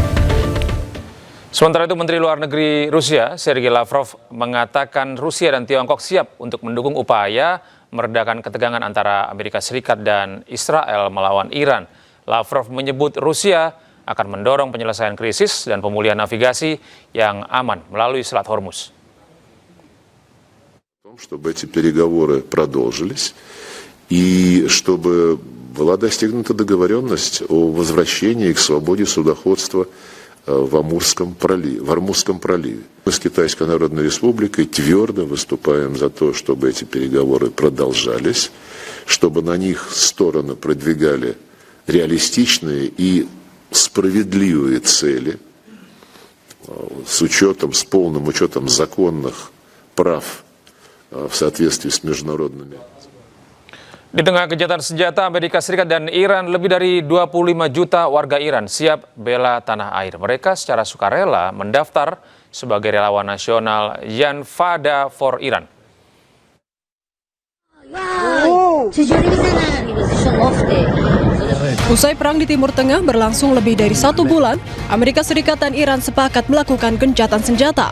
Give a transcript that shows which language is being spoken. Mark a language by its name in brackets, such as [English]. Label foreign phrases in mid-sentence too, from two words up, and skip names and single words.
[Indonesian] Sementara itu, Menteri Luar Negeri Rusia, Sergei Lavrov, mengatakan Rusia dan Tiongkok siap untuk mendukung upaya meredakan ketegangan antara Amerika Serikat dan Israel melawan Iran. Lavrov menyebut Rusia akan mendorong penyelesaian krisis dan pemulihan navigasi yang aman melalui Selat Hormuz. [Russian] Чтобы эти переговоры продолжились и чтобы была достигнута договоренность о возвращении к свободе судоходства в Амурском проливе. Мы с Китайской Народной Республикой твердо выступаем за то, чтобы эти переговоры продолжались, чтобы на них стороны продвигали реалистичные и справедливые цели с полным учетом законных прав в соответствии с международными. [Indonesian] Di tengah gencatan senjata, Amerika Serikat dan Iran, lebih dari 25 juta warga Iran siap bela tanah air. Mereka secara sukarela mendaftar sebagai relawan nasional Janfada for Iran. Usai perang di Timur Tengah berlangsung lebih dari 1 bulan, Amerika Serikat dan Iran sepakat melakukan gencatan senjata.